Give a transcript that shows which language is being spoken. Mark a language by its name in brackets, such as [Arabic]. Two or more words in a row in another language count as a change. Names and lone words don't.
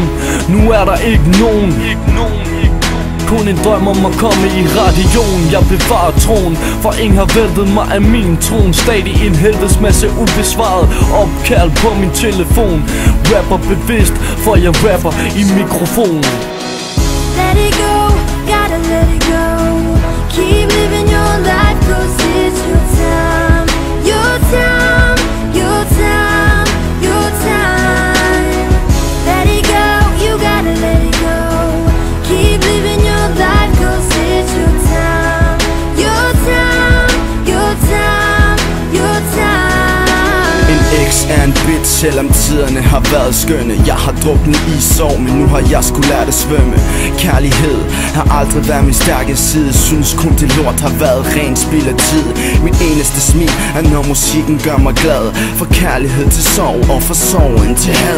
[Danish] Nu er der ikke nogen. Kun en drøm om at komme i radioen. Jeg bevarer troen, for ingen har væltet mig af min tron. Stadig en helvedes masse ubesvaret opkald på min telefon. Rapper bevidst, for jeg rapper i mikrofonen. [English] Let it go, gotta let it go. Keep living your life, 'cause it's your time. Your time, your time, your time. Let it go, you gotta let it go. Keep living your life, 'cause it's your time. Your time, your time, your time. [Danish] En eks er en bitch, selvom tiderne har været skønne. Jeg har druknet i sorg, men nu har jeg sgu lært at svømme. Kærlighed har aldrig været min stærke side. Synes kun det lort har været ren spild af tid. Mit eneste smil er når musikken gør mig glad. For kærlighed til sorg og for sorgen til had.